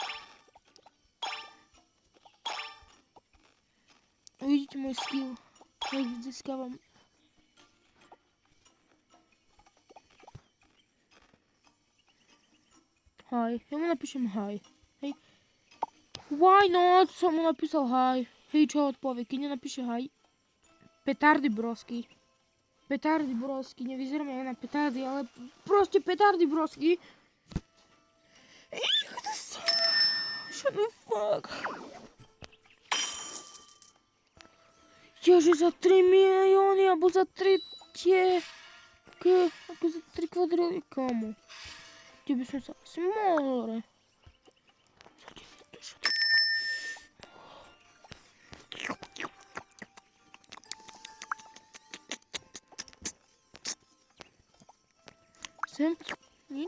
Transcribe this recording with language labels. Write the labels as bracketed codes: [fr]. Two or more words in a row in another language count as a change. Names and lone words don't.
[sk] Uvidíte môj skill. Jak získavam. Hi. Ja mu napíšem hi. Hej. [en] Why not? [sk] Som mu napísal hi. Hej, čo odpovie? Keď nenapíše hi. Petardy brosky. Nevyzerám ja na petardy, ale proste petardy brosky. [en] Shut the fuck. [sk] Ježe, za 3 milióny, alebo za 3 kde? Ako za 3 kvadráty, kamo. Kde by som sa asi mohol, sem, nič.